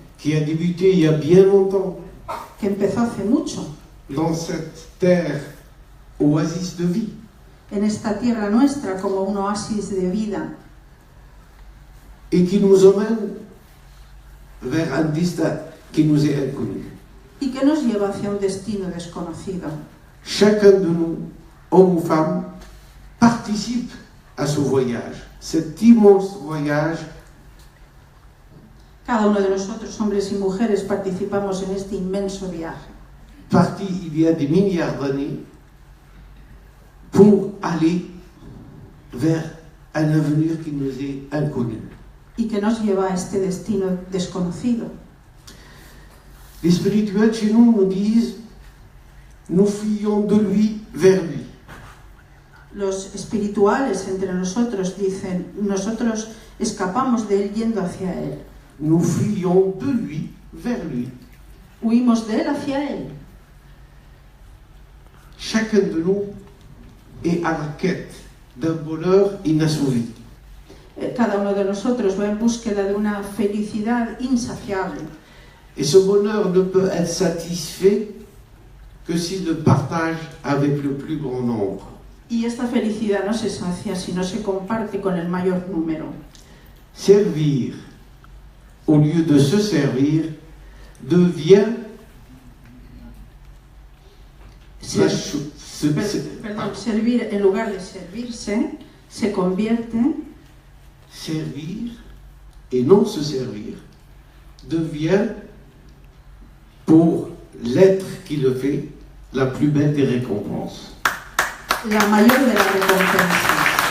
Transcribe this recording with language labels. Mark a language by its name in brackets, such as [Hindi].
[French] qui a débuté il y a bien longtemps [Spanish] que empezó hace mucho, [French] dans cette terre oasis de vie. [Spanish] en esta tierra nuestra como un oasis de vida, [French] Et qui nous emmène vers un destin qui nous est inconnu. [Spanish] y que nos lleva hacia un destino desconocido. [French] Chacun de nous, homme ou femme, participe à ce voyage, cet immense voyage [Spanish] Cada uno de nosotros, hombres y mujeres, participamos en este inmenso viaje, [French] parti il y a des milliards d'années pour aller vers un avenir qui nous est inconnu. [Spanish] y que nos lleva a este destino desconocido. [French] Les spirituels chez nous disent nous fuyons de lui vers lui. [Spanish] Los espirituales entre nosotros dicen, nosotros escapamos de él yendo hacia él. [French] Nous fuyons de lui vers lui. [Spanish] Huimos de él hacia él. [French] Chacun de nous est à la quête d'un bonheur inassouvi. [Spanish] Cada uno de nosotros va en búsqueda de una felicidad insaciable. [French] Et ce bonheur ne peut être satisfait que s'il le partage avec le plus grand nombre. [Spanish] Y esta felicidad no se sacia si no se comparte con el mayor número. [French] Servir, au lieu de se servir, devient [Spanish] Servir en lugar de servirse se convierte. [French] Servir et non se servir devient pour l'être qui le fait la plus belle des récompenses. [Spanish] La mayor de las recompensas.